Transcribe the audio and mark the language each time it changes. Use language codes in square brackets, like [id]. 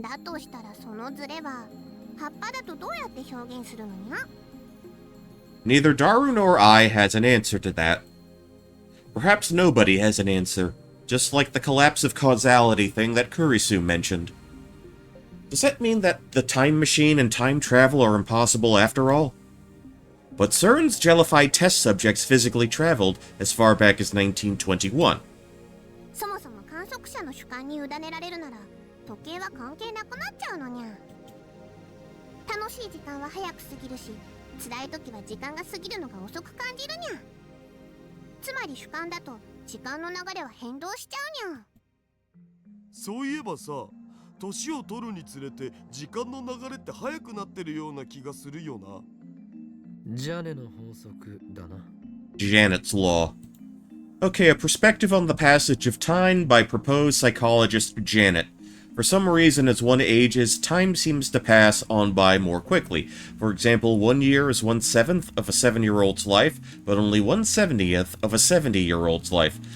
[ja] だとしたらそのズレは葉っぱだとどうやって表現するのにゃ？ [en] Neither Daru nor I has an answer to that. Perhaps nobody has an answer, just like the collapse of causality thing that Kurisu mentioned. Does that mean that the time machine and time travel are impossible after all? But CERN's jellified test subjects physically traveled as far back as 1921. [ja] そもそも観測者の主観に委ねられるなら時計は関係なくなっちゃうのにゃ。楽しい時間は早く過ぎるし、辛い時は時間が過ぎるのが遅く感じるにゃ。つまり主観だと時間の流れは変動しちゃうにゃ。そういえばさ、年を取るにつれて時間の流れって早くなってるような気がするよな。ジャネの法則だな。 [en] Janet's Law. Okay, a perspective on the passage of time by proposed psychologist Janet. For some reason, as one ages, time seems to pass on by more quickly. For example, 1 year is 1/7 of a 7-year-old's life, but only 1/70th of a 70-year-old's life.